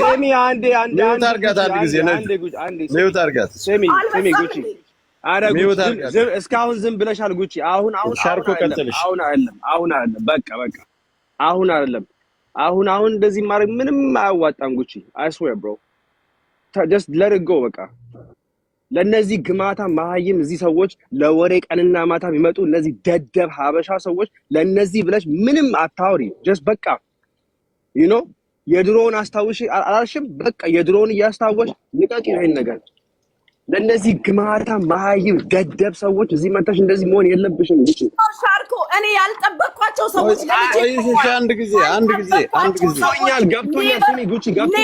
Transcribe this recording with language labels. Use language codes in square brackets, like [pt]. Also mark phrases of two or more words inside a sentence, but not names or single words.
[am] ስሚ አንዴ ታርጋት አንድ ጊዜ ነው ታርጋት ስሚ ጉቺ እስካሁን ዝም ብለሻል ጉቺ። አሁን ሻርኮ ቀጥልሽ። አሁን አይደለም በቃ አሁን እንደዚህ ማድረግ ምንም አያዋጣም ጉቺ። [en] I swear bro just let it go [am] በቃ። ለነዚህ ግማታ ማህይም እዚህ ሰዎች ለወሬ ቀንና ማታ ቢመጡ እነዚህ ደደብ ሀበሻ ሰዎች ለነዚህ ብለሽ ምንም አታውሪ። just በቃ [en] you know [am] የድሮውን አስታውሽ አላልሽም? በቃ የድሮውን እያስታወሽ ንቀቂ ይሄን ነገር። ለነዚህ ግማታ ማይም ደደብ ሰዎች እዚህ መጣሽ እንደዚህ መሆን የለብሽም። እሺ ሻርኮ እኔ ያልጠበቅኳቸው ሰዎች አንድ ጊዜ ገብቶኛል። ስሚ ጉቺ ገብቶኛል።